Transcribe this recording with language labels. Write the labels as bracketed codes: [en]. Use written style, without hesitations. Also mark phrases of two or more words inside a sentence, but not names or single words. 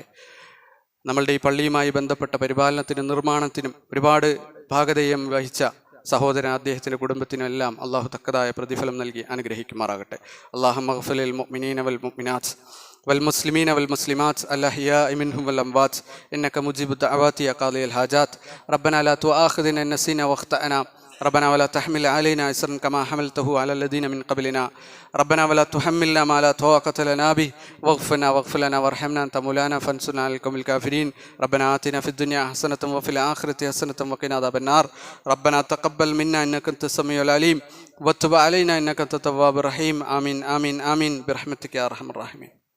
[ml] നമ്മളുടെ ഈ പള്ളിയുമായി ബന്ധപ്പെട്ട പരിപാലനത്തിനും നിർമ്മാണത്തിനും ഒരുപാട് ഭാഗധേയം വഹിച്ച സഹോദരൻ, അദ്ദേഹത്തിൻ്റെ കുടുംബത്തിനും എല്ലാം അള്ളാഹു തക്കതായ പ്രതിഫലം നൽകി അനുഗ്രഹിക്കുമാറാകട്ടെ. [ar] اللهم اغفر للمؤمنين و المؤمنات و المسلمين و المسلمات الأحياء منهم و الأموات إنك مجيب الدعوات يا قاضي الحاجات ربنا لا تؤاخذنا إن نسينا أو أخطأنا ربنا ولا تحمل علينا إصرا كما حملته على الذين من قبلنا ربنا ولا تحملنا ما لا طاقة لنا به واغفر لنا وارحمنا أنت مولانا فانصرنا على القوم الكافرين ربنا آتنا في الدنيا حسنة وفي الآخرة حسنة وقنا عذاب النار ربنا تقبل منا إنك أنت السميع العليم وتب علينا إنك أنت التواب الرحيم آمين آمين آمين برحمتك يا أرحم الراحمين.